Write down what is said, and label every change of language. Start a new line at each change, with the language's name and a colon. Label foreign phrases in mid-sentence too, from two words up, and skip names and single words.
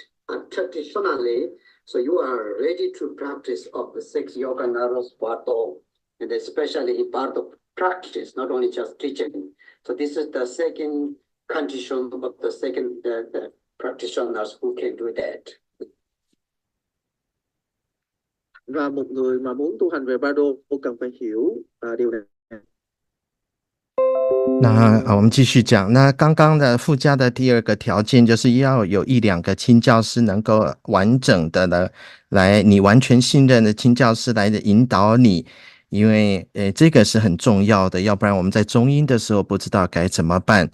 English: And traditionally, so you are ready to practice of the 6 yoga naros Bardo, and especially in Bardo practice, not only just teaching. So this is the second condition of the second the practitioners who can do that.
Vietnamese: Và một người mà muốn tu hành về Bardo cần phải hiểu điều này.
Chinese: 那我们继续讲。那刚刚的附加的第二个条件就是要有1、2个亲教师能够完整的来你完全信任的亲教师来引导你，因为这个是很重要的，要不然我们在中阴的时候不知道该怎么办。